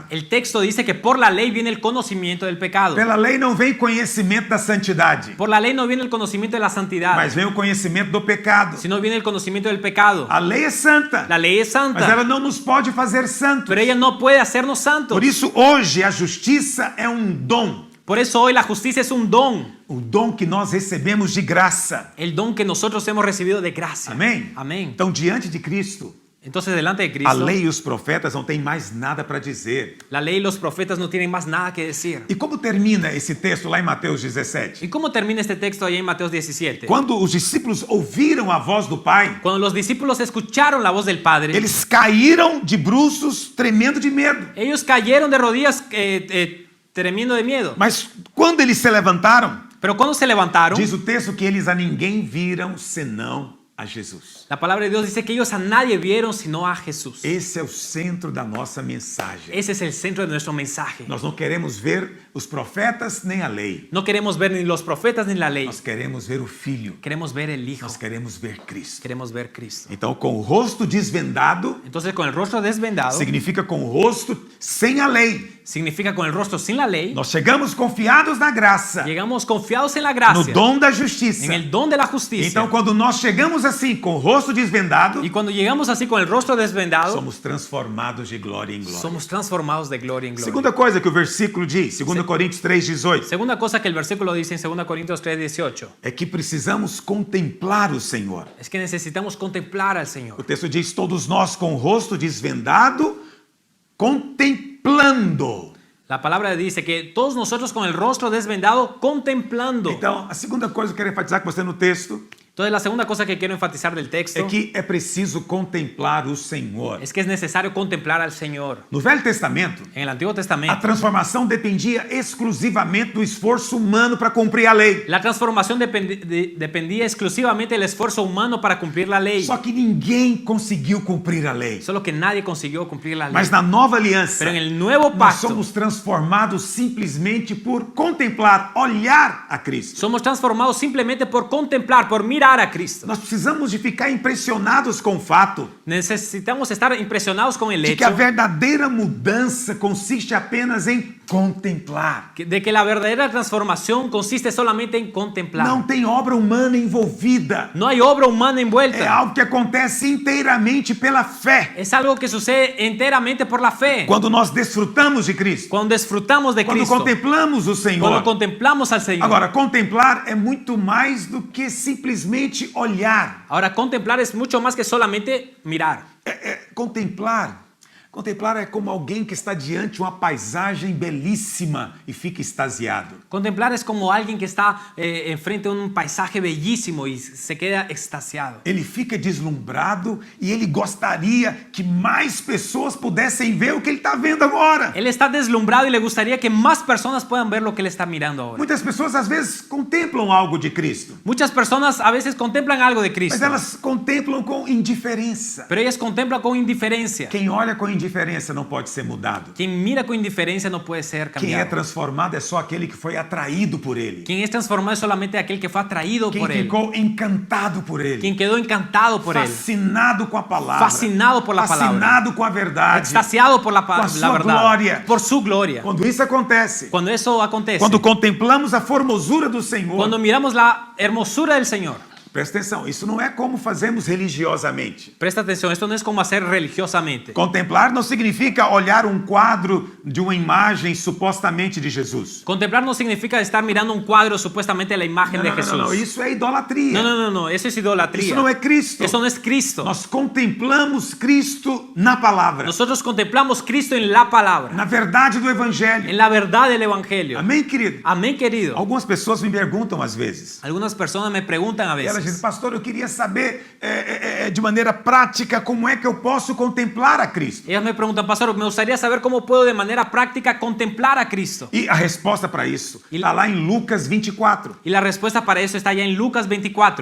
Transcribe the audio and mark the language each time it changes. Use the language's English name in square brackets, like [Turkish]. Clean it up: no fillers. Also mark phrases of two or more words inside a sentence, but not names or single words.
[Spanish] El texto dice que por la ley viene el conocimiento del pecado. [Portuguese] Pela lei não vem conhecimento da santidade, [Spanish] Por la ley no viene el conocimiento de la santidad, [Portuguese] mas vem o conhecimento do pecado. [Spanish] sino viene el conocimiento del pecado. [Portuguese] A lei é santa, [Spanish] La ley es [Portuguese] mas ela [Spanish] santa, [Portuguese] não nos pode fazer santos. [Spanish] pero ella no puede hacernos santos. [Portuguese] Por isso hoje a justiça é um dom, [Spanish] Por eso hoy la justicia es un don, [Portuguese] o dom que nós recebemos de graça. [Spanish] el don que nosotros hemos recibido de gracia. [Portuguese] Amém? [Spanish] Amén. [Portuguese] Então diante de Cristo, [Spanish] Entonces delante de [Portuguese] a [Spanish] Cristo, [Portuguese] lei e os profetas não têm mais nada para dizer. [Spanish] la ley y los profetas no tienen más nada que decir. [Portuguese] E como termina esse texto lá em Mateus 17? [Spanish] ¿Y cómo termina este texto ahí en Mateo 17? [Portuguese] Quando os discípulos ouviram a voz do Pai, [Spanish] Cuando los discípulos escucharon la voz del Padre, [Portuguese] eles caíram de bruços tremendo de medo. [Spanish] ellos cayeron de rodillas tremiendo de miedo. [Portuguese] Mas quando eles se levantaram, [Spanish] Pero cuando se levantaron, [Portuguese] diz o texto que eles a ninguém viram senão a Jesus. [Spanish] la palabra de Dios dice que ellos a nadie vieron sino a Jesús. [Portuguese] Esse é o centro da nossa mensagem. [Spanish] Ese es el centro de nuestro mensaje. [Portuguese] Nós não queremos ver os profetas nem a lei. [Spanish] No queremos ver ni los profetas ni la ley. [Portuguese] Nós queremos ver o Filho. [Spanish] Queremos ver el Hijo. [Portuguese] Nós queremos ver Cristo. [Spanish] Queremos ver Cristo. [Portuguese] Então, com o rosto desvendado, [Spanish] Entonces, con el rostro desvendado, [Portuguese] significa com o rosto sem a lei. [Spanish] significa con el rostro sin la ley. [Portuguese] Nós chegamos confiados na graça, [Spanish] Llegamos confiados en la [Portuguese] no [Spanish] gracia, [Portuguese] dom da justiça. [Spanish] en el don de la justicia. [Portuguese] Então, quando nós chegamos assim, com o rosto desvendado, [Spanish] Y cuando llegamos así con el rostro desvendado, [Portuguese] somos transformados de glória em glória. [Spanish] somos transformados de gloria en gloria. [Portuguese] Segunda coisa que o versículo diz, 2 Coríntios 3:18, [Spanish] Segunda cosa que el versículo dice en 2 Corintios 3:18 [Portuguese] é que precisamos contemplar o Senhor. [Spanish] es que necesitamos contemplar al [Portuguese] O [Spanish] Señor. [Portuguese] texto diz: todos nós com o rosto desvendado, contemplando. [Spanish] La palabra dice que todos nosotros con el rostro desvendado contemplando. [Portuguese] Então, a segunda coisa que eu quero enfatizar com você no texto [Spanish] Entonces la segunda cosa que quiero enfatizar del texto [Portuguese] é que é preciso contemplar o Senhor. [Spanish] es que es necesario contemplar al Señor. [Portuguese] No Velho Testamento, [Spanish] En el Antiguo [Portuguese] a [Spanish] Testamento, [Portuguese] transformação dependia exclusivamente do esforço humano para cumprir a lei. [Spanish] la transformación dependía exclusivamente del esfuerzo humano para cumplir la ley. [Portuguese] Só que ninguém conseguiu cumprir a lei. [Spanish] Solo que nadie consiguió cumplir la ley. [Portuguese] Mas na nova aliança, [Spanish] Pero en el nuevo [Portuguese] nós [Spanish] pacto [Portuguese] somos transformados simplesmente por contemplar, olhar a Cristo. [Spanish] somos transformados simplemente por contemplar, por mirar a Cristo. [Portuguese] Nós precisamos de ficar impressionados com o fato [Spanish] Necesitamos estar impresionados con el [Portuguese] de que a [Spanish] hecho [Portuguese] verdadeira mudança consiste apenas em contemplar. [Spanish] de que la verdadera transformación consiste solamente en contemplar. [Portuguese] Não tem obra humana envolvida. [Spanish] No hay obra humana [Portuguese] É [Spanish] envuelta. [Portuguese] algo que acontece inteiramente pela fé. [Spanish] Es algo que sucede enteramente por la fe. [Portuguese] Quando nós desfrutamos de Cristo, [Spanish] Cuando disfrutamos de [Portuguese] quando [Spanish] Cristo, [Portuguese] contemplamos o Senhor. [Spanish] cuando contemplamos al Señor. [Portuguese] Agora, contemplar é muito mais do que simplesmente olhar. [Spanish] Ahora, contemplar es mucho más que solamente mirar. [Portuguese] Contemplar é como alguém que está diante de uma paisagem belíssima e fica extasiado. [Spanish] Contemplar es como alguien que está enfrente de un paisaje bellísimo y se queda extasiado. [Portuguese] Ele fica deslumbrado e ele gostaria que mais pessoas pudessem ver o que ele está vendo agora. [Spanish] Él está deslumbrado y le gustaría que más personas puedan ver lo que él está mirando ahora. [Portuguese] Muitas pessoas às vezes contemplam algo de Cristo, [Spanish] Muchas personas a veces contemplan algo de [Portuguese] mas [Spanish] Cristo, [Portuguese] elas contemplam com indiferença. [Spanish] pero ellas contemplan con indiferencia. [Portuguese] Quem olha com indiferença não pode ser mudado. [Spanish] Quien mira con indiferencia no puede ser [Portuguese] Quem é [Spanish] cambiado. [Portuguese] transformado é só aquele que foi atraído por ele. [Spanish] Quien es transformado es solamente aquel que fue atraído [Portuguese] Quem [Spanish] por él. [Portuguese] ficou encantado por ele. [Spanish] Quien quedó encantado por él. [Portuguese] Fascinado com a palavra. [Spanish] Fascinado por la palabra. [Portuguese] Fascinado com a verdade. [Spanish] Extasiado por la [Portuguese] a sua [Spanish] verdad. [Portuguese] glória. [Spanish] Por su gloria. [Portuguese] Quando isso acontece, [Spanish] Cuando eso acontece. [Portuguese] quando contemplamos a formosura do Senhor, [Spanish] Cuando miramos la hermosura del Señor. [Portuguese] presta atenção, isso não é como fazemos religiosamente. [Spanish] Presta atención, esto no es como hacer religiosamente. [Portuguese] Contemplar não significa olhar um quadro de uma imagem supostamente de Jesus. [Spanish] Contemplar no significa estar mirando un cuadro supuestamente de la imagen de Jesús. [Portuguese] Não, isso é idolatria. [Spanish] No, eso es idolatría. [Portuguese] Isso não é Cristo. [Spanish] Eso no es Cristo. [Portuguese] Nós contemplamos Cristo na palavra, [Spanish] Nosotros contemplamos Cristo en la palabra, [Portuguese] na verdade do Evangelho. [Spanish] en la verdad del Evangelio. [Portuguese] Amém, querido? [Spanish] Amén, querido. [Portuguese] Algumas pessoas me perguntam às vezes. [Spanish] Algunas personas me preguntan a [Portuguese] E elas dizem, [Spanish] veces, [Portuguese] pastor, eu queria saber de maneira prática como é que eu posso contemplar a Cristo. [Spanish] ellas me preguntan, pastor, me gustaría saber cómo puedo de manera práctica contemplar a Cristo. [Portuguese] E a resposta para isso está lá em Lucas 24. [Spanish] Y la respuesta para eso está ya en Lucas [Portuguese] A [Spanish] 24.